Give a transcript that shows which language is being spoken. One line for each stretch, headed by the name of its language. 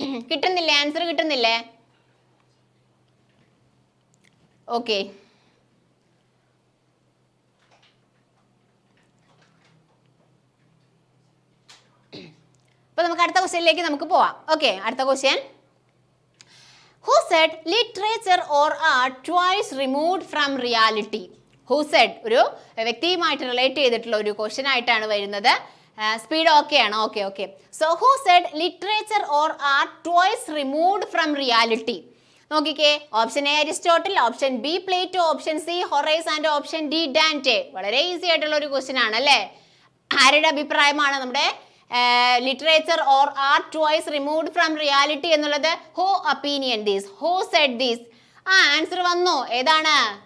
Malayalam: കിട്ടുന്നില്ലേ? Answer കിട്ടുന്നില്ലേ? Okay, അപ്പോൾ നമുക്ക് അടുത്ത ക്വസ്റ്റ്യനിലേക്ക് നമുക്ക് പോവാം. ഓക്കെ, അടുത്ത question.
English: Who said literature or art twice removed from reality? Who said
Malayalam: ഒരു വ്യക്തിയുമായിട്ട് റിലേറ്റ് ചെയ്തിട്ടുള്ള ഒരു ക്വസ്റ്റ്യൻ ആയിട്ടാണ് വരുന്നത്. സ്പീഡ് ഓക്കെ ആണ്? Okay okay.
English: So who said literature or art twice removed from reality? നോക്കിക്കേ, option A Aristotle, option B Plato, option C Horace and option D Dante.
Malayalam: വളരെ easy ആയിട്ടുള്ള ഒരു ക്വസ്റ്റ്യൻ ആണ് അല്ലേ? ആരുടെ അഭിപ്രായമാണ് നമ്മുടെ
English: literature or art twice removed from reality
Malayalam: എന്നുള്ളത്?
English: Who opinion these, who said these?
Malayalam: Answer വന്നു. ഏതാണ്?